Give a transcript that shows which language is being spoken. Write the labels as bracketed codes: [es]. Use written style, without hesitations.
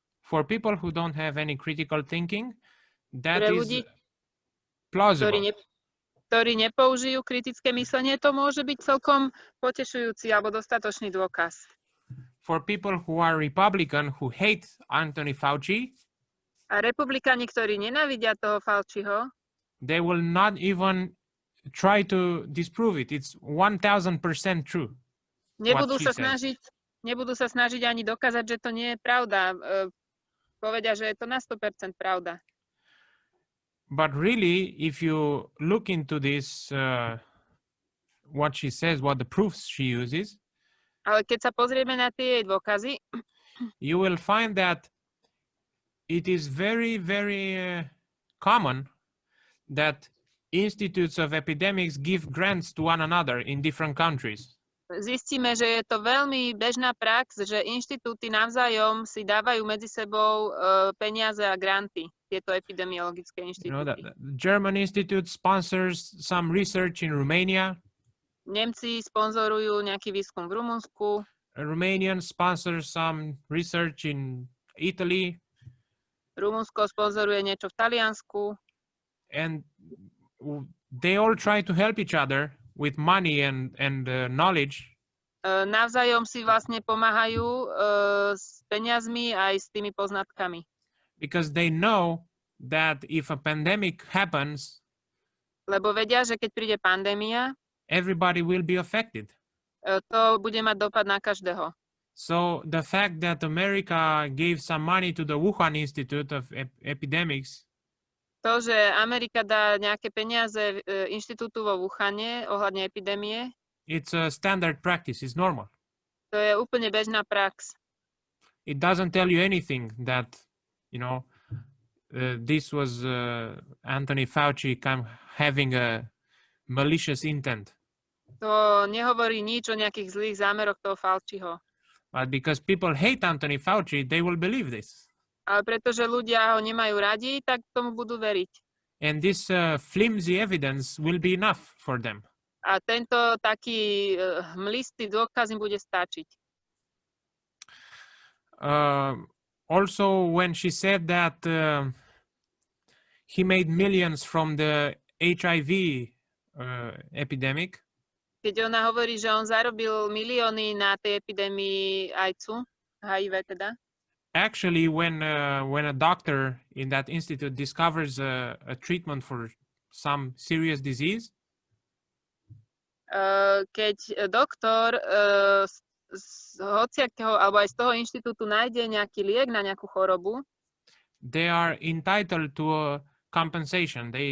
[en] For people who don't have any critical thinking, that [sk] Pre [en] is [sk] ľudí, [en] plausible. [sk] ktorí nepoužijú kritické myslenie, to môže byť celkom potešujúci alebo dostatočný dôkaz. [en] For people who are Republican, who hate Anthony Fauci, [sk] A republikáni, ktorí nenávidia toho Fauciho, [en] they will not even try to disprove it. It's 1000% true. [sk] nebudú [en] she [sk] sa [en] says. [sk] snažiť ani dokázať, že to nie je pravda. Povedia, že je to na 100% pravda. [en] But really, if you look into this, what she says, what the proofs she uses, [sk] Ale keď sa pozrieme na tie jej dôkazy, [en] you will find that it is very, very common that institutes of epidemics give grants to one another in different countries. [sk] zistíme, že je to veľmi bežná prax, že inštitúty navzájom si dávajú medzi sebou peniaze a granty, tieto epidemiologické [en] You know, [sk] inštitúty. [en] the German Institute sponsors some research in Romania. [sk] Nemci sponzorujú nejaký výskum v Rumunsku, [en] A Romanian sponsors some research in Italy, [sk] Rumunsko sponzoruje niečo v Taliansku [en] and they all try to help each other with money and knowledge. [sk] Navzájom si vlastne pomáhajú s peniazmi aj s tými poznatkami. [en] Because they know that if a pandemic happens, [sk] Lebo vedia, že keď príde pandémia, [en] everybody will be affected. [sk] to bude mať dopad na každého. [en] So the fact that America gave some money to the Wuhan Institute of Epidemics, [sk] To, že Amerika dá nejaké peniaze inštitútu vo Wuhane ohľadne epidémie, [en] it's a standard practice, it's normal. [sk] to je úplne bežná prax. [en] It doesn't tell you anything that, you know, this was Anthony Fauci having a malicious intent. [sk] To nehovorí nič o nejakých zlých zámeroch toho Fauciho. [en] But because people hate Anthony Fauci, they will believe this. [sk] Ale pretože ľudia ho nemajú radi, tak tomu budú veriť. [en] And this flimsy evidence will be enough for them. [sk] A tento taký hmlistý dôkaz im bude stačiť. [en] Also, when she said that he made millions from the HIV epidemic, [sk] Keď ona hovorí, že on zarobil milióny na tej epidémii AIDS-u, HIV teda, [en] actually, when a doctor in that institute discovers a treatment for some serious disease, [sk] keď doktor z hociakého, alebo aj z toho inštitútu nájde nejaký liek na nejakú chorobu, [en] they are entitled to a compensation.